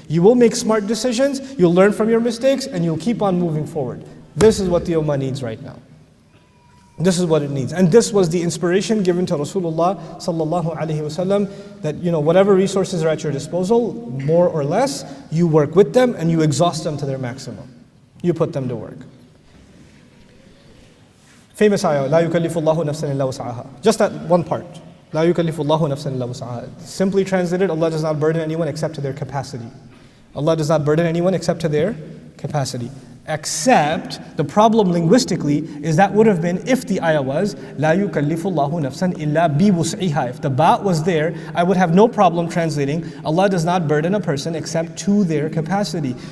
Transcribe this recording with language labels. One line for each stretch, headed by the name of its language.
English: You will make smart decisions, you'll learn from your mistakes, and you'll keep on moving forward. This is what the Ummah needs right now. This is what it needs. And this was the inspiration given to Rasulullah sallallahu alaihi wasallam, that whatever resources are at your disposal, more or less, you work with them and you exhaust them to their maximum. You put them to work. Famous ayah,
Arabic: لا يكلف الله نفسا إلا وسعها.
English: Just that one part.
Arabic: لا يكلف الله نفسا إلا وسعها.
English: Simply translated, Allah does not burden anyone except to their capacity. Allah does not burden anyone except to their capacity. Except, the problem linguistically is that would have been if the ayah was
Arabic: لا يكلف الله نفسا إلا بوسعها.
English: If the ba was there, I would have no problem translating Allah does not burden a person except to their capacity.